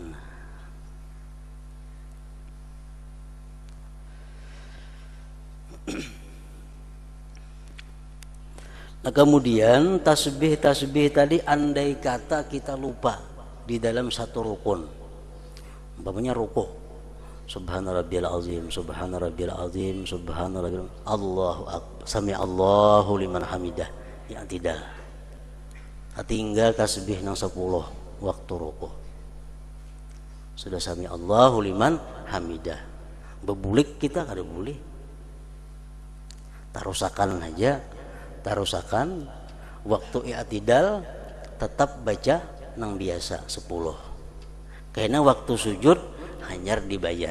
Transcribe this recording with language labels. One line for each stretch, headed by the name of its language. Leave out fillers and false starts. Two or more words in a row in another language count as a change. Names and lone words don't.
Banjar: Nah kemudian tasbih tadi andai kata kita lupa di dalam satu rukun, umpamanya rukuk,
Arabic: سبحان ربي العظيم، سبحان ربي العظيم، سبحان ربي الله أكبر، سمع الله لمن حمده,
Banjar: ya tidak. Tinggal tasbih nang 10 waktu rukuk.
Arabic: Sudah سمع الله لمن حمده.
Banjar: Bebulik kita kada boleh. Tarusakan aja, tarusakan waktu i'tidal tetap baca nang biasa 10. Karena waktu sujud hanyar dibayar.